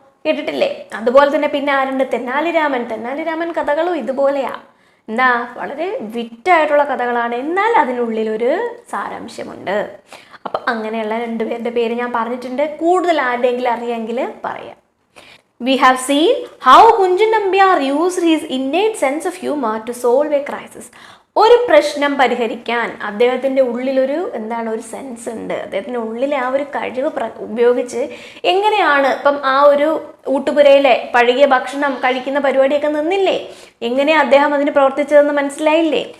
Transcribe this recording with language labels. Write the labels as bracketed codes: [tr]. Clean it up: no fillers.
[ml] കേട്ടിട്ടില്ലേ? അതുപോലെ തന്നെ പിന്നെ ആരുണ്ട്? തെന്നാലിരാമൻ. തെന്നാലിരാമൻ കഥകളും ഇതുപോലെയാ. എന്താ, വളരെ വിറ്റായിട്ടുള്ള കഥകളാണ്, എന്നാൽ അതിനുള്ളിലൊരു സാരാംശമുണ്ട്. അപ്പം അങ്ങനെയുള്ള രണ്ടുപേരുടെ പേര് ഞാൻ പറഞ്ഞിട്ടുണ്ട്. കൂടുതൽ ആരുടെയെങ്കിലും അറിയാമെങ്കിൽ പറയാം. [en] We have seen how Kunchan Nambiar used his innate sense of humor to solve a crisis. [ml] ഒരു പ്രശ്നം പരിഹരിക്കാൻ അദ്ദേഹത്തിൻ്റെ ഉള്ളിലൊരു ഒരു സെൻസ് ഉണ്ട്. അദ്ദേഹത്തിൻ്റെ ഉള്ളിലെ ആ ഒരു കഴിവ് ഉപയോഗിച്ച് എങ്ങനെയാണ് ഇപ്പം ആ ഒരു ഊട്ടുപുരയിലെ പഴകിയ ഭക്ഷണം കഴിക്കുന്ന പരിപാടിയൊക്കെ നിന്നില്ലേ, എങ്ങനെയാണ് അദ്ദേഹം അതിന് പ്രവർത്തിച്ചതെന്ന് മനസ്സിലായില്ലേ?